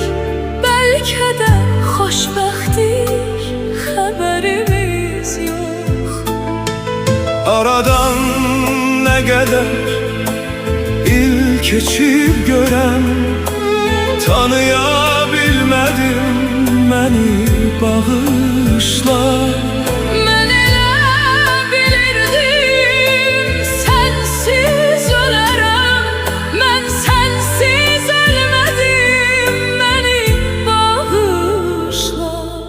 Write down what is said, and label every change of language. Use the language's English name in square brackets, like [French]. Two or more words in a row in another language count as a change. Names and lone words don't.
[Azerbaijani] Belki de xoşbəxtdik, xəbərimiz yok. [Turkish] Aradan ne kadar il keçip görem, tanıyabilmedim, beni bağışla. [Azerbaijani] Mən elə bilirdim, sensiz ölərəm. Mən sensiz ölmədim, məni bağışla.